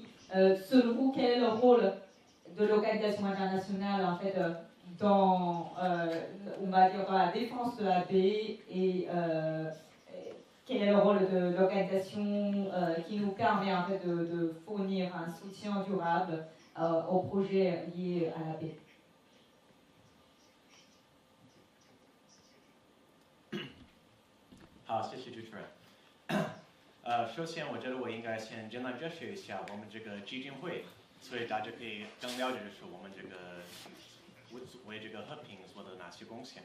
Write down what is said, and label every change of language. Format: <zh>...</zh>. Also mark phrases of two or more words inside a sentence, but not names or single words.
<fr>Selon vous, quel est le rôle de l'Organisation internationale, en fait, dans, on va dire, dans la défense de la paix et quel est le rôle de l'organisation qui nous permet en fait de fournir un soutien durable aux projets liés à la paix?</fr> <zh>好，谢谢主持人。首先，我觉得我应该先简单解释一下我们这个基金会，所以大家可以更了解就是我们这个为这个和平做的哪些贡献。</zh>